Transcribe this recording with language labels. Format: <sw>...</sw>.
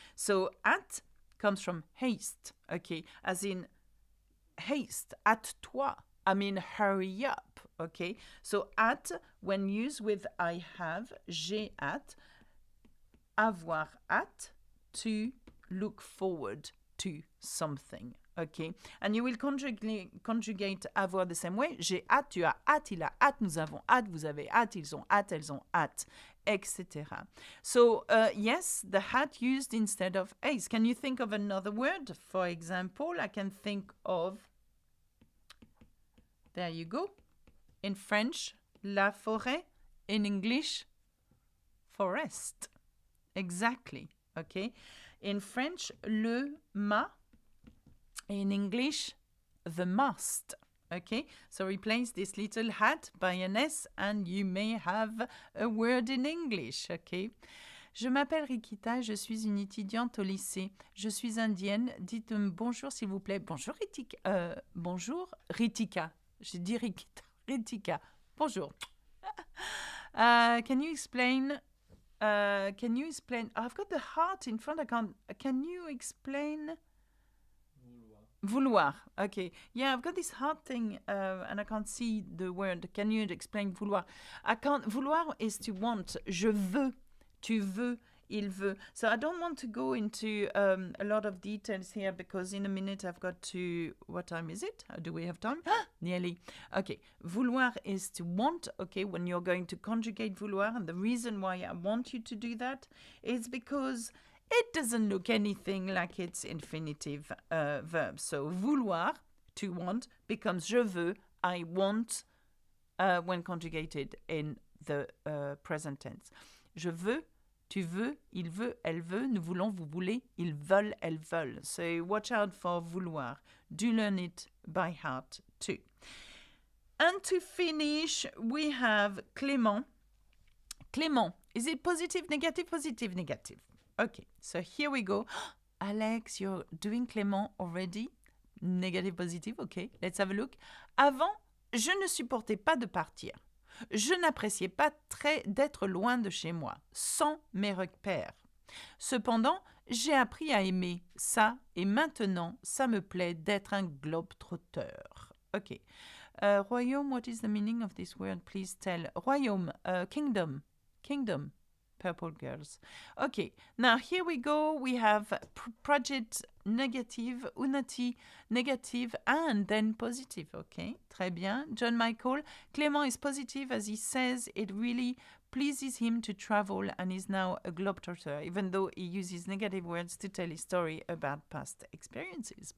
<en>So, at comes from haste, okay? As in, haste, at toi. I mean, hurry up, okay? So, at, when used with I have,</en> <fr>j'ai hâte, avoir hâte,</fr> <en>to look forward to something, okay? And you will conjugate avoir the same way.</en> <fr>J'ai hâte, tu as hâte, il a hâte, nous avons hâte, vous avez hâte, ils ont hâte, elles ont hâte, etc.</fr> <en>So, yes, the hat used instead of ace. Can you think of another word? For example, I can think of, there you go. In French,</en> <fr>la forêt.</fr> <en>In English, forest. Exactly, okay? In French,</en> <fr>le mât.</fr> <en>In English, the mast. Okay, so replace this little hat by an S and you may have a word in English, okay?</en> <fr>Je m'appelle Rikita, je suis une étudiante au lycée. Je suis indienne. Dites bonjour s'il vous plaît. Bonjour Ritika. Bonjour Ritika. J'ai dit Rikita. Ritika. Bonjour.</fr> <en>Can you explain? I've got the heart in front. I can't. Can you explain?</en> <fr>Vouloir. Vouloir. Okay.</fr> <en>Yeah, I've got this hard thing and I can't see the word. Can you explain vouloir? I can't. Vouloir is to want.</en> <fr>Je veux. Tu veux. Il veut.</fr> <en>So I don't want to go into a lot of details here because in a minute I've got to. What time is it? Do we have time? Nearly. Okay. Vouloir is to want. Okay. When you're going to conjugate vouloir, and the reason why I want you to do that is because it doesn't look anything like its infinitive verb. So vouloir, to want, becomes</en> <fr>je veux,</fr> <en>I want, when conjugated in the present tense.</en> <fr>Je veux, tu veux, il veut, elle veut, nous voulons, vous voulez, ils veulent, elles veulent.</fr> <en>So watch out for vouloir. Do learn it by heart too. And to finish, we have Clément. Clément, is it positive, negative, positive, negative? Okay, so here we go. Alex, you're doing Clément already? Negative, positive, okay, let's have a look.</en> <fr>Avant, je ne supportais pas de partir. Je n'appréciais pas très d'être loin de chez moi, sans mes repères. Cependant, j'ai appris à aimer ça et maintenant, ça me plaît d'être un globe-trotteur.</fr> <en>Okay. Royaume, what is the meaning of this word? Please tell. Royaume, kingdom. Kingdom. Purple girls. Okay, now here we go. We have project negative, unity negative, and then positive. Okay,</en> <fr>très bien.</fr> <en>John Michael. Clément is positive as he says it really pleases him to travel and is now a globetrotter, even though he uses negative words to tell his story about past experiences.</en>